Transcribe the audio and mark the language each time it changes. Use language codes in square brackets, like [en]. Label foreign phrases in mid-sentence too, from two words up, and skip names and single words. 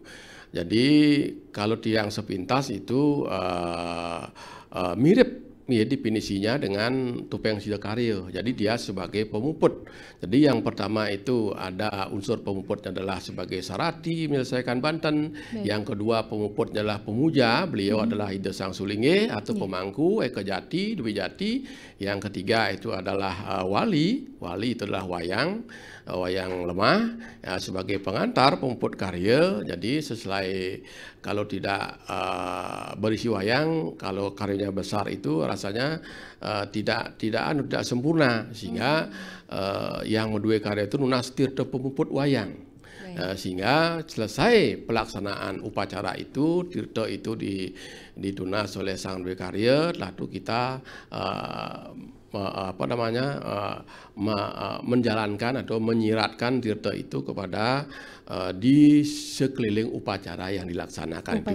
[id] Jadi kalau tiang sepintas itu mirip ya definisinya dengan topeng Sidakarya. Jadi dia sebagai pemuput. Jadi yang pertama itu ada unsur pemuputnya adalah sebagai sarati menyelesaikan Banten. Yang kedua pemuputnya adalah pemuja. Beliau adalah Ida Sang Sulinge atau pemangku Eka Jati, Dwi Jati. Yang ketiga itu adalah wali. Wali itu adalah wayang lemah ya, sebagai pengantar pemuput karya. Jadi sesuai kalau tidak berisi wayang, kalau karyanya besar itu rasanya tidak sempurna, sehingga yang [ban] medue karya [id] itu nunas tirta pemuput wayang. Sehingga selesai pelaksanaan upacara itu, tirta itu ditunas oleh sang Dwe Karya, lalu kita menjalankan atau menyiratkan tirta itu kepada di sekeliling upacara yang dilaksanakan itu.